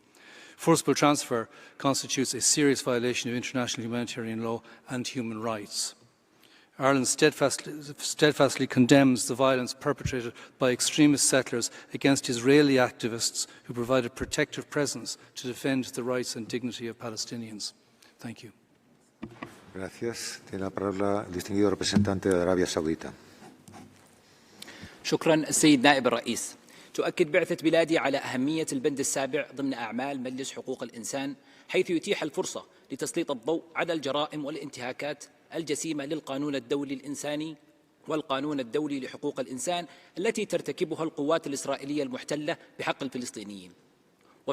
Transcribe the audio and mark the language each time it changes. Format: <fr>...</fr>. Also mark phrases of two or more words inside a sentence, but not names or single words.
<en>Forcible transfer constitutes a serious violation of international humanitarian law and human rights. Ireland steadfastly condemns the violence perpetrated by extremist settlers against Israeli activists who provided protective presence to defend the rights and dignity of Palestinians. Thank you.</en> <es>Gracias. Tiene la palabra el distinguido representante de Arabia Saudita.</es> <ar>شكرا السيد نائب الرئيس. تؤكد بعثة بلادي على أهمية البند السابع ضمن أعمال مجلس حقوق الإنسان، حيث يتيح الفرصة لتسليط الضوء على الجرائم والانتهاكات الجسيمة للقانون الدولي الإنساني والقانون الدولي لحقوق الإنسان التي ترتكبها القوات الإسرائيلية المحتلة بحق الفلسطينيين.</ar>